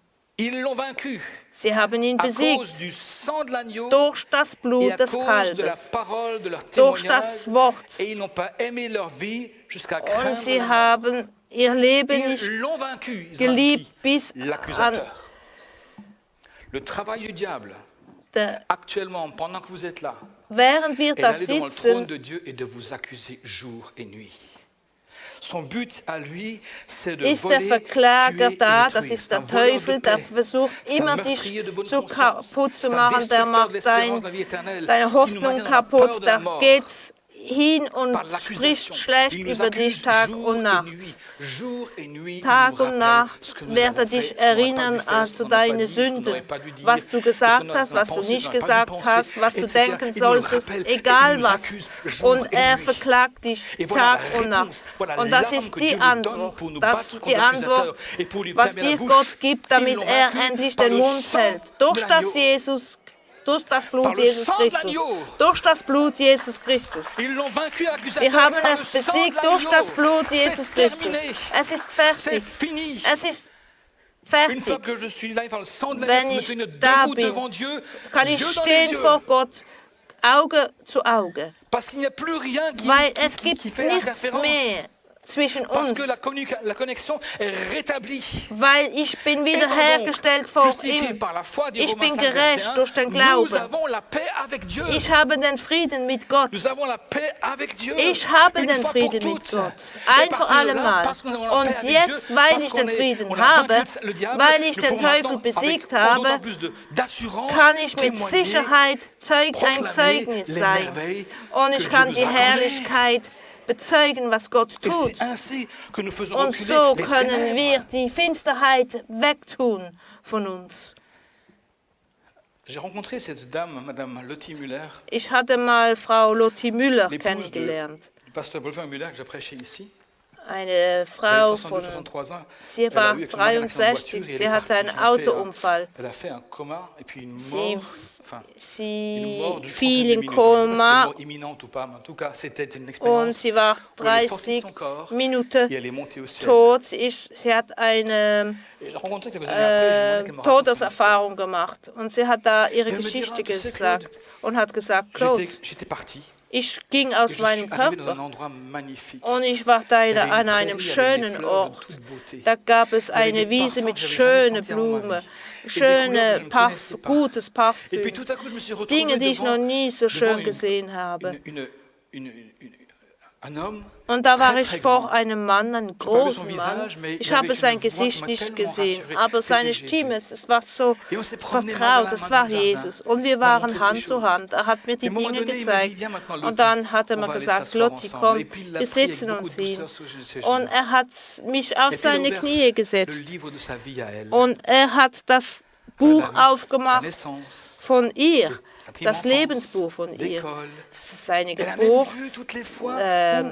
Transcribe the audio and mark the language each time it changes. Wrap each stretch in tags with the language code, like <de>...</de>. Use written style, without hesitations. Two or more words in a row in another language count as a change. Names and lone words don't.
<de>Sie haben ihn besiegt durch das Blut des Kalbes, durch das Wort. Und sie haben ihr Leben nicht geliebt bis an</de> <fr>Actuellement, pendant que vous êtes là,</fr> <de>während wir da</de> <fr>d'aller devant le trône</fr> <de>sitzen,</de> <fr>de Dieu et de vous accuser jour et nuit. Son but à lui, c'est de</fr> <de>ist der</de> <fr>voler,</fr> <de>Verklager</de> <fr>tuer et</fr> <de>da,</de> <fr>détruire.</fr> <de>das ist</de> <fr>C'est un</fr> <de>der</de> <fr>voleur de</fr> <de>Teufel, der</de> <fr>paix.</fr> <de>versucht</de> <fr>C'est un</fr> <de>immer</de> <fr>meurtrier</fr> <de>dich</de> <fr>de bonne</fr> <de>so</de> <fr>conscience.</fr> <de>kaputt zu</de> <fr>C'est un</fr> <de>machen, der</de> <fr>destructeur</fr> <de>macht</de> <fr>de l'espérance de la vie éternelle,</fr> <de>deine</de> <fr>qui nous</fr> <de>Hoffnung</de> <fr>maintient dans la peur</fr> <de>kaputt,</de> <fr>de la</fr> <de>der</de> <fr>mort.</fr> <de>geht hin und</de> <fr>Par</fr> <de>spricht</de> <fr>l'accusation.</fr> <de>schlecht</de> <fr>Il nous</fr> <de>über dich</de> <fr>accuse</fr> <de>Tag</de> <fr>jour</fr> <de>und</de> <fr>et</fr> <de>Nacht.</de> <fr>nuit. Jour et nuit, il</fr> <de>Tag</de> <fr>nous</fr> <de>und</de> <fr>rappelle</fr> <de>Nacht</de> <fr>ce que nous</fr> <de>wird er</de> <fr>avons</fr> <de>dich</de> <fr>fait, ce qu'on n'aurait pas</fr> <de>erinnern</de> <fr>dû faire, ce</fr> <de>zu</de> <fr>qu'on n'aurait pas</fr> <de>deinen</de> <fr>dit, ce qu'on n'aurait</fr> <de>Sünden,</de> <fr>pas dû dire,</fr> <de>was du</de> <fr>ce</fr> <de>gesagt</de> <fr>qu'on</fr> <de>hast,</de> <fr>n'a</fr> <de>was du</de> <fr>pensé, ce</fr> <de>nicht</de> <fr>qu'on n'aurait pas dû</fr> <de>gesagt</de> <fr>penser,</fr> <de>hast, was du</de> <fr>etc.</fr> <de>denken</de> <fr>Il nous le</fr> <de>solltest,</de> <fr>rappelle et</fr> <de>egal</de> <fr>il nous</fr> <de>was.</de> <fr>accuse jour</fr> <de>Und</de> <fr>et</fr> <de>er</de> <fr>nuit.</fr> <de>verklagt dich</de> <fr>Et voilà</fr> <de>Tag</de> <fr>la</fr> <de>und Nacht.</de> <fr>réponse, voilà</fr> <de>Und das</de> <fr>l'arme</fr> <de>ist</de> <fr>que</fr> <de>die</de> <fr>Dieu nous donne</fr> <de>Antwort.</de> <fr>pour nous</fr> <de>Das</de> <fr>battre</fr> <de>ist</de> <fr>contre</fr> <de>die</de> <fr>l'accusateur</fr> <de>Antwort,</de> <fr>et pour lui</fr> <de>was</de> <fr>fermer la</fr> <de>dir</de> <fr>bouche.</fr> <de>Gott gibt,</de> <fr>Ils</fr> <de>damit</de> <fr>l'ont</fr> <de>er</de> <fr>vaincu</fr> <de>endlich</de> <fr>par</fr> <de>den</de> <fr>le</fr> <de>Mund</de> <fr>sang</fr> <de>hält.</de> <fr>de</fr> <de>Durch das</de> <fr>Par Blut le Jesus sang de Christus. l'agneau.</fr> <de>Durch das Blut Jesus Christus.</de> <fr>Ils l'ont vaincu l'accusateur</fr> <de>Wir haben</de> <fr>par</fr> <de>es</de> <fr>le sang de</fr> <de>besiegt durch</de> <fr>l'agneau.</fr> <de>das Blut Jesus</de> <fr>C'est</fr> <de>Christus.</de> <fr>terminé.</fr> <de>Es ist</de> <fr>C'est</fr> <de>fertig.</de> <fr>fini.</fr> <de>Es ist</de> <fr>Une fois</fr> <de>fertig.</de> <fr>que je suis là par le sang de</fr> <de>Wenn</de> <fr>l'agneau, je me</fr> <de>ich</de> <fr>tenir</fr> <de>da</de> <fr>debout</fr> <de>bin,</de> <fr>devant Dieu,</fr> <de>kann ich</de> <fr>yeux dans les</fr> <de>stehen</de> <fr>yeux.</fr> <de>vor Gott, Auge zu Auge.</de> <fr>Parce qu'il n'y a plus rien</fr> <de>Weil es</de> <fr>qui</fr> <de>gibt</de> <fr>fait</fr> <de>nichts</de> <fr>interférence.</fr> <de>mehr zwischen</de> <fr>Parce que</fr> <de>uns.</de> <fr>la connexion est rétablie.</fr> <de>Weil ich bin</de> <fr>Étant</fr> <de>wiederhergestellt</de> <fr>donc</fr> <de>vor</de> <fr>justifié</fr> <de>ihm.</de> <fr>par la foi des</fr> <de>Ich</de> <fr>Romains</fr> <de>bin</de> <fr>5, verset</fr> <de>gerecht 1, durch den</de> <fr>nous</fr> <de>Glauben.</de> <fr>avons la paix avec Dieu.</fr> <de>Ich habe den Frieden mit Gott.</de> <fr>Nous avons la paix avec Dieu.</fr> <de>Ich habe</de> <fr>Une</fr> <de>den</de> <fr>fois</fr> <de>Frieden</de> <fr>pour</fr> <de>mit</de> <fr>toutes.</fr> <de>Gott.</de> <fr>Et</fr> <de>Ein</de> <fr>à</fr> <de>für</de> <fr>partir de</fr> <de>alle</de> <fr>là,</fr> <de>Mal.</de> <fr>parce que nous avons la paix</fr> <de>Und</de> <fr>avec</fr> <de>jetzt,</de> <fr>Dieu,</fr> <de>weil</de> <fr>parce</fr> <de>ich</de> <fr>qu'on</fr> <de>den</de> <fr>est-</fr> <de>Frieden</de> <fr>on a</fr> <de>habe,</de> <fr>vaincu le diable,</fr> <de>weil ich</de> <fr>nous</fr> <de>den</de> <fr>pouvons</fr> <de>Teufel</de> <fr>maintenant,</fr> <de>besiegt</de> <fr>avec</fr> <de>habe,</de> <fr>d'autant plus d'assurance,</fr> <de>kann ich mit</de> <fr>témoigner,</fr> <de>Sicherheit ein</de> <fr>proclamer</fr> <de>Zeugnis</de> <fr>les</fr> <de>sein.</de> <fr>merveilles</fr> <de>Und</de> <fr>que</fr> <de>ich</de> <fr>Dieu</fr> <de>kann</de> <fr>nous</fr> <de>die</de> <fr>a accordées.</fr> <de>Herrlichkeit bezeugen, was Gott</de> <fr>Et</fr> <de>tut.</de> <fr>c'est ainsi que nous faisons</fr> <de>Und</de> <fr>reculer</fr> <de>so</de> <fr>les</fr> <de>können wir</de> <fr>ténèbres.</fr> <de>die Finsterheit wegtun von uns.</de> <fr>J'ai rencontré cette dame, Madame Lottie Müller,</fr> <de>Ich hatte mal Frau Lotti Müller</de> <fr>l'épouse</fr> <de>kennengelernt.</de> <fr>du pasteur Wolfgang Müller que j'ai prêché ici.</fr> <de>Eine</de> <fr>Elle</fr> <de>Frau</de> <fr>avait</fr> <de>von,</de> <fr>63 ans.</fr> <de>sie</de> <fr>Elle a</fr> <de>war</de> <fr>eu avec son mari un accident de</fr> <de>63,</de> <fr>voiture et elle</fr> <de>sie</de> <fr>est</fr> <de>hatte</de> <fr>partie.</fr> <de>einen Autounfall.</de> <fr>Elle a fait un coma et puis une</fr> <de>Sie,</de> <fr>mort. Enfin, une</fr> <de>sie</de> <fr>mort de</fr> <de>fiel 30 in</de> <fr>minutes. Je ne sais pas si c'était une</fr> <de>Koma</de> <fr>mort imminente ou pas, mais en tout cas, c'était une</fr> <de>und</de> <fr>expérience</fr> <de>sie war</de> <fr>où elle est sortie de</fr> <de>30</de> <fr>son corps</fr> <de>Minuten</de> <fr>et elle est montée au ciel.</fr> <de>tot. Sie hat eine</de> <fr>Et j'ai rencontré quelques années après, je me demandais qu'elle me raconte son histoire.</fr> <de>Todeserfahrung gemacht. Und sie hat da ihre</de> <fr>Elle me</fr> <de>Geschichte</de> <fr>dira, tu sais,</fr> <de>gesagt und hat gesagt,</de> <fr>Claude, J'étais parti</fr> <de>ich ging</de> <fr>et</fr> <de>aus</de> <fr>je</fr> <de>meinem</de> <fr>suis arrivé dans un</fr> <de>Körper</de> <fr>endroit magnifique.</fr> <de>und ich war da</de> <fr>Il y avait</fr> <de>an</de> <fr>une</fr> <de>einem</de> <fr>prairie avec des</fr> <de>schönen</de> <fr>fleurs de</fr> <de>Ort.</de> <fr>toute beauté.</fr> <de>Da gab es</de> <fr>Il y avait</fr> <de>eine</de> <fr>des</fr> <de>Wiese</de> <fr>parfums</fr> <de>mit</de> <fr>que j'avais jamais</fr> <de>schönen</de> <fr>sentis avant ma</fr> <de>Blumen,</de> <fr>vie. Et des couleurs que je</fr> <de>schöne</de> <fr>ne connaissais pas.</fr> <de>gutes</de> <fr>Et puis</fr> <de>Parfüm,</de> <fr>tout à coup, je me suis retrouvé</fr> <de>Dinge, die ich noch nie so</de> <fr>devant</fr> <de>schön gesehen habe.</de> <fr>un homme</fr> <de>Und da war</de> <fr>très,</fr> <de>ich</de> <fr>très</fr> <de>vor</de> <fr>grand.</fr> <de>einem Mann, einem</de> <fr>Je parlais son</fr> <de>großen Mann.</de> <fr>visage, mais</fr> <de>Ich</de> <fr>il avait</fr> <de>habe sein</de> <fr>une voix qui</fr> <de>Gesicht</de> <fr>m'a</fr> <de>nicht</de> <fr>tellement</fr> <de>gesehen,</de> <fr>rassuré.</fr> <de>aber</de> <fr>C'était</fr> <de>seine</de> <fr>Jésus.</fr> <de>Stimme, es war so</de> <fr>Et on s'est promené main</fr> <de>vertraut,</de> <fr>dans la</fr> <de>das</de> <fr>main</fr> <de>war</de> <fr>dans le jardin.</fr> <de>Jesus. Und wir</de> <fr>Il m'a</fr> <de>waren</de> <fr>montré</fr> <de>Hand</de> <fr>ces</fr> <de>zu</de> <fr>choses.</fr> <de>Hand. Er hat mir</de> <fr>Et</fr> <de>die</de> <fr>à un moment</fr> <de>Dinge</de> <fr>donné, il m'a dit,</fr> <de>gezeigt.</de> <fr>viens maintenant,</fr> <de>Und Lottie, dann hat er</de> <fr>on</fr> <de>mir</de> <fr>va aller</fr> <de>gesagt,</de> <fr>s'asseoir Lotti, ensemble.</fr> <de>komm,</de> <fr>Et puis il l'a</fr> <de>wir</de> <fr>pris avec</fr> <de>sitzen</de> <fr>beaucoup</fr> <de>uns</de> <fr>de</fr> <de>hin.</de> <fr>douceur sur ses</fr> <de>Und</de> <fr>genoux.</fr> <de>er hat mich auf</de> <fr>Et puis il a</fr> <de>seine</de> <fr>ouvert</fr> <de>Knie</de> <fr>le</fr> <de>gesetzt.</de> <fr>livre de sa vie à elle.</fr> <de>Und er hat das Buch</de> <fr>Sa</fr> <de>aufgemacht</de> <fr>naissance,</fr> <de>von ihr,</de> <fr>sa prime</fr> <de>das</de> <fr>enfance,</fr> <de>Lebensbuch von ihr.</de> <fr>l'école.</fr> <de>Seine</de> <fr>Elle a même</fr> <de>Geburt,</de> <fr>vu toutes les fois où, aux réunions de</fr>